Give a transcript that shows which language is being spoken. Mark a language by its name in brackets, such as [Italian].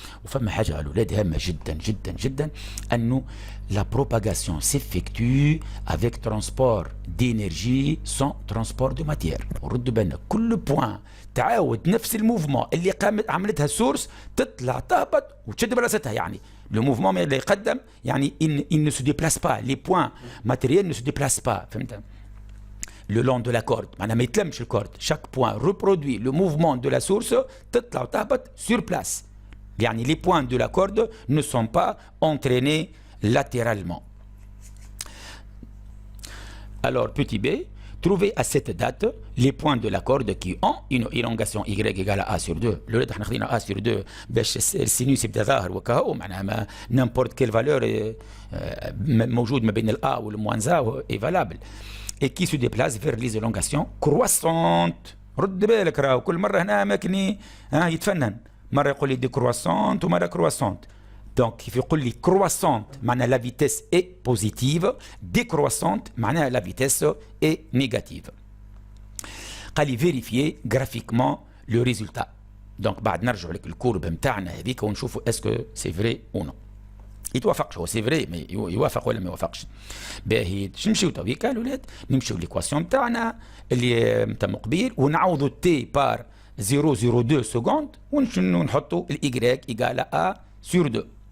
[Arabic] وفما حاجة على الأولاد هامة جدا جدا جدا أنه [French] la propagation s'effectue avec transport d'énergie sans transport de matière. [Arabic] وردوا بالنا كل بوان تعاود نفس الموفمون اللي عملتها السورس تطلع تهبط وتشد بلاصتها. يعني لو موفمون اللي يقدم يعني [French] il ne se déplace pas. Les points matériels ne se déplacent pas. [Arabic] فهمت؟ [French] le long de la corde. [Arabic] معناها ما يتلمش الكورد. [French] chaque point reproduit le mouvement de la source [Arabic] تطلع وتهبط [French] sur place. يعني les points de la corde ne sont pas entraînés latéralement. Alors petit b Trouvez à cette date les points de la corde qui ont une élongation y égale à A sur 2. [Arabic] Le احنا خدينا A sur 2 باش السينوس يبدا ظاهر وكهو معناها [French] n'importe quelle valeur [Arabic] موجود ما بين الA والموان زا [French] est valable. Et qui se déplace vers les élongations croissantes. [Arabic] رد بالك راهو كل مرة هنا أماكني يتفنن. مرة يقول لي décroissante ومرة croissante. [French] Donc, il faut que croissante, la vitesse est positive, décroissante, la vitesse est négative. قال vérifier graphiquement le résultat. [Arabic] Donc, بعد نرجع لك الكورب نتاعنا هذيك ونشوفوا [French] est-ce que c'est vrai ou non. [Arabic] يتوافقش هو سي فري مي يوافق ولا ما يوافقش. باهي نمشيو تويكا الاولاد نمشيو ليكواسيون نتاعنا اللي نتاع قبيل ونعوضوا تي بار 0.02 سكوند ونحطوا الاي ايكال ا سور 2.